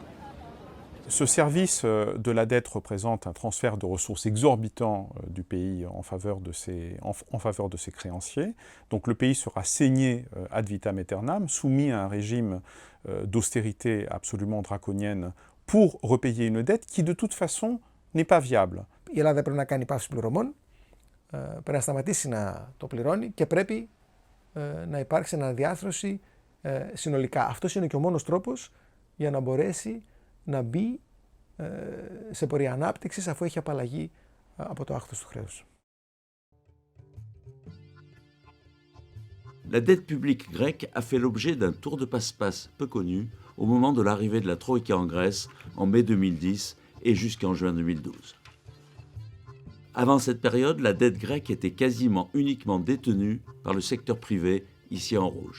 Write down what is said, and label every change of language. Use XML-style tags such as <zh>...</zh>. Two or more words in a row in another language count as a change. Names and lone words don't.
<fr>Ce service de la dette représente un transfert de ressources exorbitant du pays en faveur de ses créanciers. Donc le pays sera saigné</fr> <la>ad vitam aeternam,</la> <fr>soumis à un régime d'austérité absolument draconienne pour repayer une dette qui de toute façon n'est pas viable.</fr> <el>Η Ελλάδα πρέπει να κάνει πάυση πληρωμών, πρέπει να σταματήσει να το πληρώνει και πρέπει να υπάρξει αναδιάρθρωση συνολικά. Αυτός είναι και ο μόνος τρόπος για να μπορέσει να μπει σε πορεία ανάπτυξης αφού έχει απαλλαγεί από το άχθος του χρέους.</el> <fr>La dette publique grecque a fait l'objet d'un tour de passe-passe peu connu au moment de l'arrivée de la Troïka en Grèce en mai 2010 et jusqu'en juin 2012. Avant cette période, la dette grecque était quasiment uniquement détenue par le secteur privé, ici en rouge.</fr>